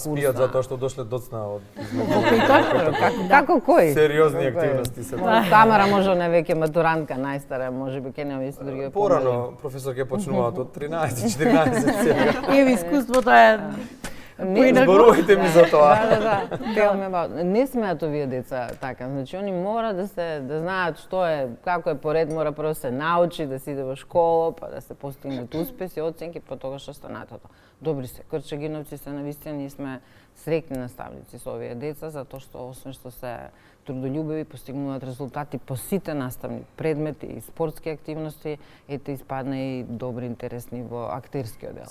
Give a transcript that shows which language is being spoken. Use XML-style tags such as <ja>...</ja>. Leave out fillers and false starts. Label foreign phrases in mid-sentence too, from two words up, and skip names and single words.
<mk>спијат затоа што дошле доцна од Како кој? сериозни активности се. Тамара може не веќе матурантка, најстара, можеби ќе нема исто други. Порано професор ќе почнуваат од 13-14 сега. Еве искуството е Зборувајте ми за тоа. Да.</mk> <en>Tell me about.</en> <mk>Не смеат овие деца така. Значи они мора да знаат што е, како е поред, мора прво се научи, да се иде во школа, па да се постигнат успеси, оценки, па тогаш останатото. Добри се, Крчагиновци се навистина, ние сме среќни наставници со овие деца, затоа што освен што се трудолюбиви, постигнуваат резултати по сите наставни предмети и спортски активности, ете испадна и добри интересни во актерскиот дел.</mk>